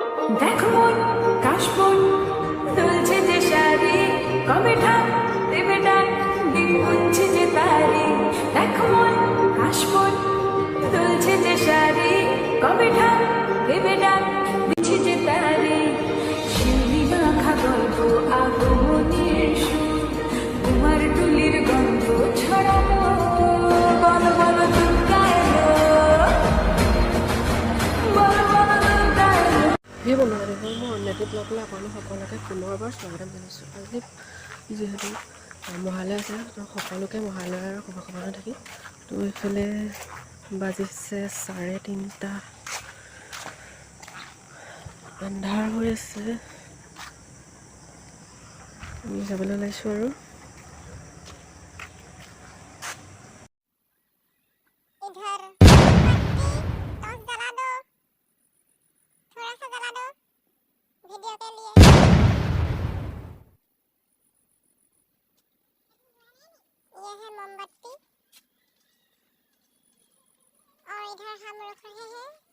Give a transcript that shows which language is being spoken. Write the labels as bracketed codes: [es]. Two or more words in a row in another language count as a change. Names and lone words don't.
[bn] দেখো মন কাশবন দুলছে যে শাড়ি কবে ঠাক দেবে ডাক দিন গুনছে যে তারি দেখো মন কাশবন দুলছে যে শাড়ি কবে ঠাক দেবে ডাক দিচ্ছে যে তারি শিউলি মাখা গল্প আগমনের সুর তোমার টুলির গন্ধ ছড়ানো বলো বলো দুর্গা এলো বলো বলো দুর্গা এলো। [as] সেই বন্ধুবান্ধৱীবোৰ মই অন্যটি ব্লগলৈ আপোনালোক সকলোকে পুনৰবাৰ স্বাগতম জনাইছোঁ। আজি যিহেতু মহালয় আছে তো সকলোকে মহালয়ৰ শুভকামনা থাকি তো এইফালে বাজিছে 3:30 আন্ধাৰ হৈ আছে। আমি যাবলৈ ওলাইছোঁ আৰু [hi] वीडियो के लिए ये है मोमबत्ती और इधर हम रुक रहे हैं।